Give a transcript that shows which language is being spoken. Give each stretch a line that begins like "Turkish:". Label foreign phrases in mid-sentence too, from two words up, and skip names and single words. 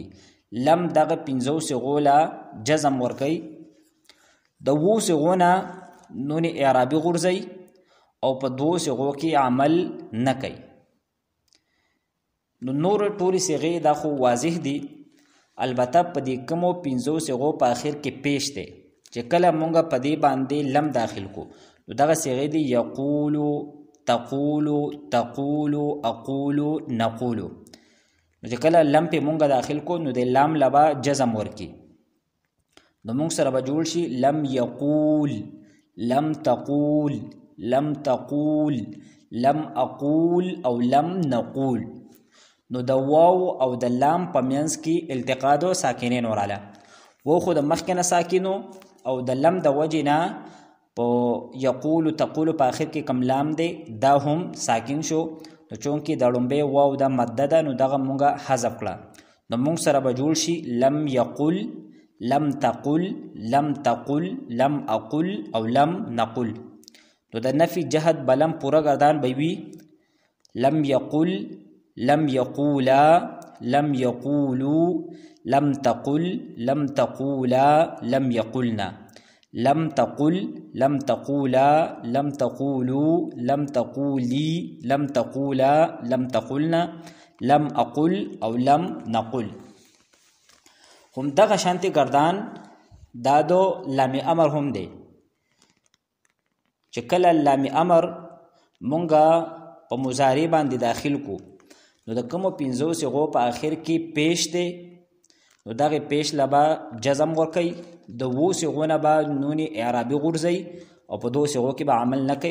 Pashto: لم دغه 15 صيغو لا جزم ورکي، د وو صيغونه
Arabic: نون اعرابي
Pashto: غورځي او په 2 صيغو کې عمل نه کوي. نو نور ټولي صيغې دا خو واضح دي، البته په دې کومو 15 صيغو په اخر کې پیش دی چې کله مونږه په دې باندې لم داخل کو، نو دغه صيغې دي
Arabic: یقول تقول تقول اقول نقول.
Pashto: نو چې کله لم په مونږه داخل کو، نو د لام لبا جزم ورکی، نو مونږ سره به جوړ شي
Arabic: لم یقول، لم تقول، لم تقول، لم اقول
Pashto: او
Arabic: لم نقول.
Pashto: نو د واو او د لام په منځ کې
Arabic: التقاء دو ساکنین
Pashto: وراله. وو خو د مخکې نه ساکنو او د لم د وجې نه په
Arabic: یقول تقول
Pashto: په آخر کې کم لام دی دا هم ساکن شو. نو چونکې د لومبې واو د مده ده، نو دغه مونږه حذف کړه. نو مونږ سره به جوړ شي
Arabic: لم یقل، لم تقل، لم تقل، لم اقل
Pashto: او
Arabic: لم نقل.
Pashto: نو د
Arabic: نفي جهد بلم
Pashto: پورا گردان بیوی
Arabic: لم یقل، لم یقولا، لم یقولو، لم تقل، لم تقولا، لم یقلنا، لم تقل، لم تقولا، لم تقولو، لم تقولی، لم تقولا، لم تقلنا، لم اقل
Pashto: او
Arabic: لم نقل.
Pashto: هم دغه شانتی گردان دادو
Arabic: لام امر
Pashto: هم دی چې کله
Arabic: لام امر
Pashto: مونږه په مضارع باندې داخل کو، نو د کومو 15 صيغو په آخر کې پیش دی، نو دغه پیش لبا جزم ورکي، د وو صيغونه به
Arabic: نون اعرابي
Pashto: غورځي او په 2 صيغو کې به عمل نه کوي.